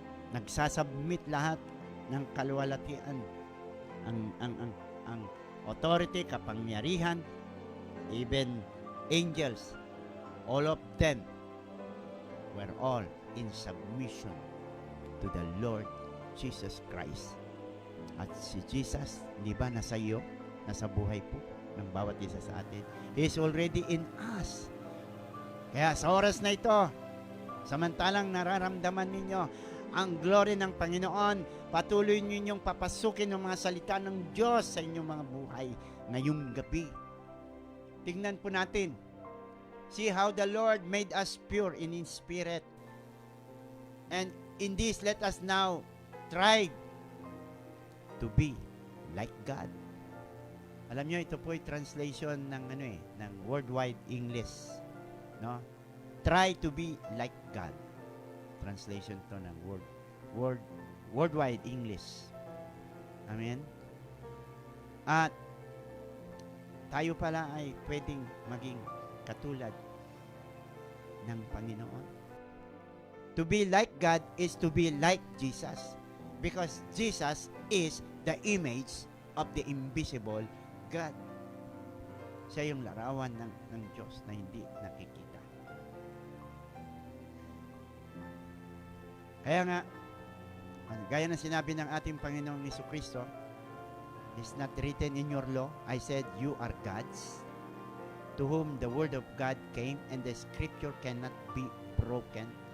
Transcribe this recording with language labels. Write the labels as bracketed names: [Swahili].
[Filipino] Nagsasubmit lahat ng kaluwalhatian, ang [English] authority, [Filipino] kapangyarihan, [English] even angels, all of them were all in submission to the Lord Jesus Christ. [Filipino] At si Jesus, di ba, nasa iyo, nasa buhay po ng bawat isa sa atin. [English] He is already in us. [Filipino] Kaya sa oras na ito, samantalang nararamdaman ninyo ang glory ng Panginoon, patuloy ninyong papasukin ng mga salita ng Diyos sa inyong mga buhay ngayong gabi. Tingnan po natin. [English] See how the Lord made us pure in His Spirit. And in this, let us now try to be like God. [Filipino] Alam nyo, ito po ay translation ng ng worldwide English, no? [English] Try to be like God. Translation to ng worldwide English. Amen. [Filipino] At tayo pala ay pwedeng maging katulad ng Panginoon. [English] To be like God is to be like Jesus, because Jesus is the image of the invisible God. [Filipino] Siya yung larawan ng Diyos na hindi nakikita. Kaya nga, gaya ng sinabi ng ating Panginoong Jesucristo, [English] it's not written in your law, I said, you are God's, to whom the word of God came, and the scripture cannot be broken.